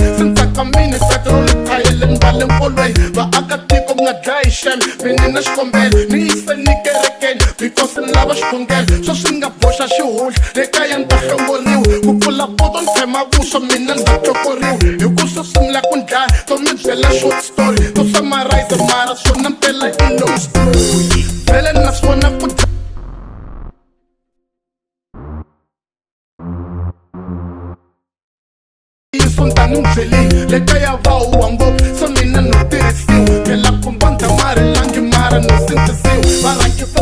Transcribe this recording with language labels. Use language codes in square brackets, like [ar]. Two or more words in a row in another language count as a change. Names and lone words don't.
[ts] se ni tsakamini petroli thayele ni va le mpolweni vaakatiko mi nga dlayi xeme vini na xikombelo ni yise ni kerekeni because ni lava xikhongelo swo swi nga boxa xihundla le kaya ni ta hlongoriwa ku pfula poto ni tshema vuswa mina ni ta tlokoriwa hi ku swo sungula ku ni dlaya to mi byela [en] short story to summarize [ts] mara swona mpela i [en] long story [ts] vhele na swona ku ntiyiso ni ta ni n'wi byelini le kaya va huwa ngopfu se mina no tirhisiwa phela kumba ni tshamarelangi mara no sindzisiwa va rhangisa